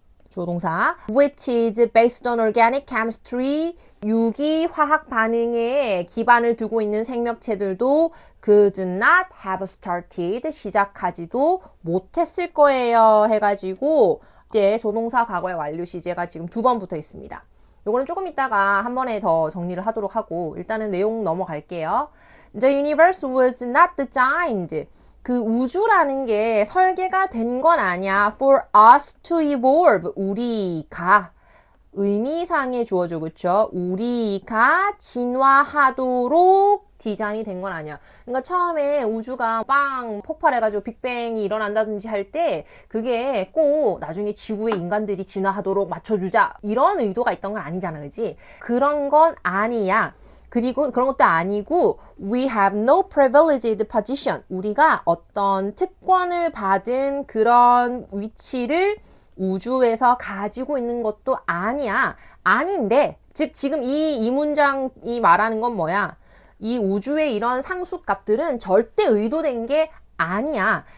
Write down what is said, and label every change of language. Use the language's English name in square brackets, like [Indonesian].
[Korean] 조동사 [English] which is based on organic chemistry [Korean] 유기 화학 반응에 기반을 두고 있는 생명체들도 [English] could not have started [Korean] 시작하지도 못했을 거예요 해가지고 이제 조동사 과거의 완료 시제가 지금 2번 붙어 있습니다. 요거는 조금 이따가 한 번에 더 정리를 하도록 하고 일단은 내용 넘어갈게요. [English] The universe was not designed. [Korean] 그 우주라는 게 설계가 된 건 아니야. [English] For us to evolve. [Korean] 우리가 의미상의 주어죠. 그쵸? 우리가 진화하도록 디자인이 된 건 아니야. 그러니까 처음에 우주가 빵 폭발해가지고 빅뱅이 일어난다든지 할 때 그게 꼭 나중에 지구의 인간들이 진화하도록 맞춰주자 이런 의도가 있던 건 아니잖아. 그지? 그런 건 아니야. 그리고 그런 것도 아니고 [English] we have no privileged position. [Korean] 우리가 어떤 특권을 받은 그런 위치를 우주에서 가지고 있는 것도 아니야. 아닌데 즉 지금 이 문장이 말하는 건 뭐야? 이 우주의 이런 상수값들은 절대 의도된 게 아니야.